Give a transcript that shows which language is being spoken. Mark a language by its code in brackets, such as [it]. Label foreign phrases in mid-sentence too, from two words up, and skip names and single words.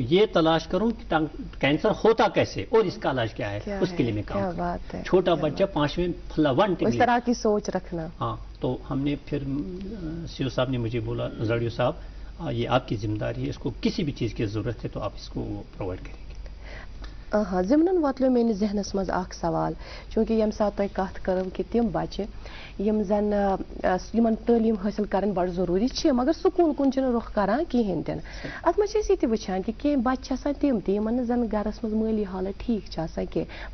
[ur] یہ تلاش کروں کہ کینسر ہوتا کیسے اور اس کا علاج کیا ہے، اس کے لیے میں کام کروں. چھوٹا بچہ 5ویں اس طرح کی سوچ رکھنا. ہاں. تو ہم نے پھر CO صاحب نے مجھے بولا، زاڑیو صاحب یہ آپ کی ذمہ داری ہے، اس کو کسی بھی چیز کی ضرورت ہے تو آپ اس کو پرووائڈ کریں گے. [ks] ہاں، ضمن واتلو میٲنِس ذہنس منٛز اکھ سوال، چونکہ یم سات تۄہہِ کتھ کٔرٕو کہِ تِم بچہِ یم زن یمن تعلیٖم حٲصِل کرٕنۍ بڑٕ ضروٗری چھِ، مگر سکوٗل کُن چھِنہٕ رُخ کران کِہیٖنۍ تہِ نہٕ. اتھ منٛز چھِ أسۍ یہِ تہِ وٕچھان کہِ کینٛہہ بچہِ چھِ آسان تِم تہِ یمن نہٕ زن گرس منٛز مٲلی حالت ٹھیٖک چھِ آسان کینٛہہ.